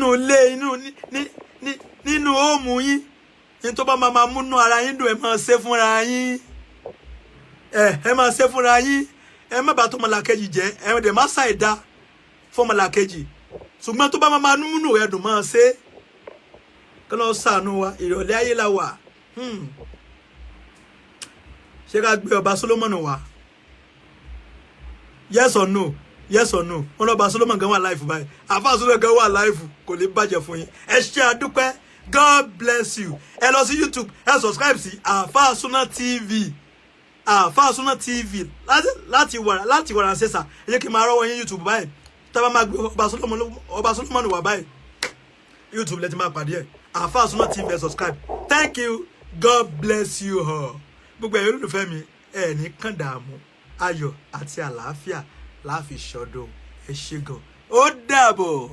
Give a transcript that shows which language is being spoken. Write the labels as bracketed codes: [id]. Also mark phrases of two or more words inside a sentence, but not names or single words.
[yo] ilé nínú òmù yín ní tó bá máa múnú ara yín dùn ẹ máa ṣe fúnra yín ẹ máa ṣe fúnra yín ẹ má bàa tó ọmọlàkejì jẹ́ ẹ dẹ̀ má ṣàìdá fún ọmọlàkejì ṣùgbọ́n tó bá máa múnú rẹ dùn máa ṣe kí ló ṣàánú wa ìrọ̀lẹ́ ayé la wà ṣé ká gbé ọba Solomon wá [en] yes or no [yo] wọn lọ bá Solomon gan wà láìfù báyìí Alfa Sunna gan wà láìfù kò lè bàjẹ́ fún yín ẹ ṣé àdúpẹ́ [en] God bless you [yo] ẹ lọ sí YouTube ẹ subscribe sí Alfa Sunna TV Alfa Sunna TV láti wàrà ṣẹṣà ẹ jẹ́ kí n máa rọ́wọ́ yín YouTube báyìí tábà máa gbé ọba Solomon wà báyìí YouTube lẹ́tí máa pàdé ẹ̀ Alfa Sunna TV ẹ subscribe [en] thank you God bless you all [yo] gbogbo ẹ̀yin olólùfẹ́ mi ẹ̀ ní kàn dààmú ayọ̀ àti àlàáfíà láfi ṣọdún ẹ ṣé gan ó dàbọ̀.